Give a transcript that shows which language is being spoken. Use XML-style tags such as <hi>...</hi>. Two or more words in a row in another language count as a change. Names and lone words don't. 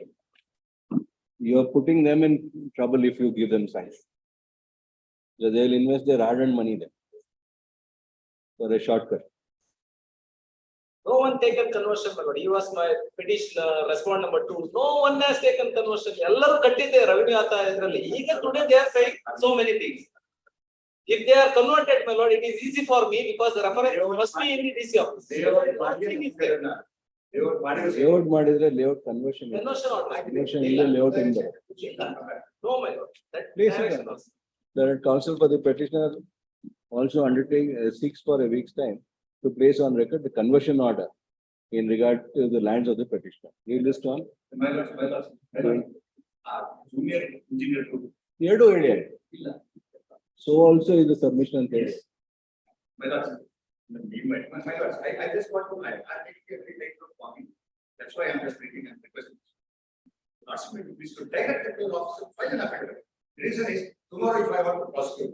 <en>you are putting them in trouble if you give them signs. So they'll invest their hard-earned money there for a shortcut. No one taken conversion, my lord. He was my petition, respond number 2. No one has taken conversion.</en> <kn>ಎಲ್ಲರು ಕಟ್ಟಿದೆ revenue ಅಟ ಇದ್ರಲ್ಲಿ.</kn> <en>Even today they are saying so many things. If they are converted, my lord, it is easy for me because the reference must be in the DC office. Layout ಮಾಡಿದ್ರೆ layout conversion. Conversion order. Conversion ಇಲ್ಲ layout in there. No, my lord. That Please, direction sir. was. The counsel for the petitioner also seeks for a week's time to place on record the conversion order in regard to the lands of the petitioner. You list on. Junior engineer.</en> <kn>ಎರಡು ಹೇಳಿ.</kn> <en>So also is the submission and case. I just want to, I take no comment. That's why I'm just reading and requesting. Asking me to please to direct the officer, file an affidavit. The reason is, tomorrow if I want to prosecute.</en>